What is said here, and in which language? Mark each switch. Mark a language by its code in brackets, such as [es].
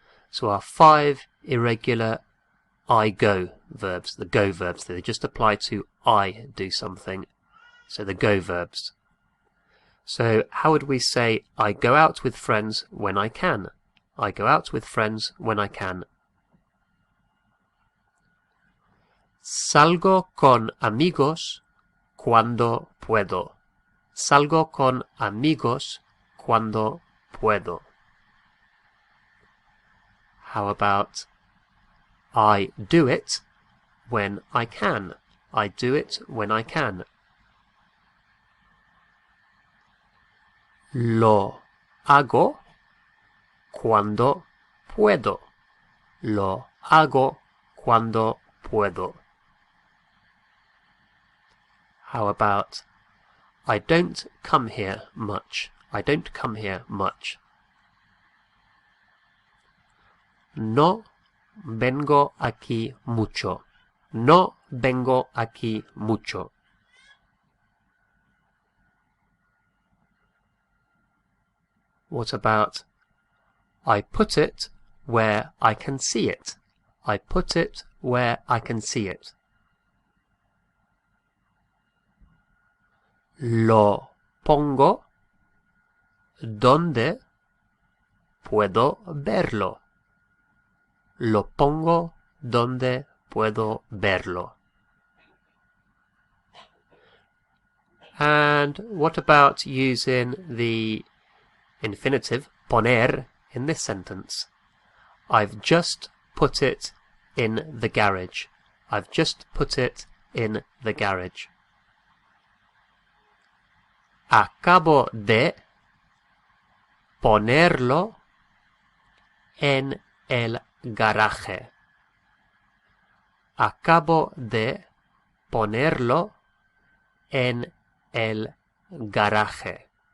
[en] So our 5 irregular I go verbs, the go verbs, they just apply to I do something, so the go verbs. So how would we say I go out with friends when I can? I go out with friends when I can. [es] Salgo con amigos cuando puedo. Salgo con amigos cuando puedo. [en] How about I do it when I can? I do it when I can. [es] Lo hago cuando puedo. Lo hago cuando puedo. [en] How about I don't come here much. I don't come here much. [es] No vengo aquí mucho. No vengo aquí mucho. [en] What about I put it where I can see it? I put it where I can see it. [es] Lo pongo donde puedo verlo. Lo pongo donde puedo verlo. [en] And what about using the infinitive poner in this sentence? I've just put it in the garage. I've just put it in the garage. [es] Acabo de ponerlo en el garaje. Acabo de ponerlo en el garaje.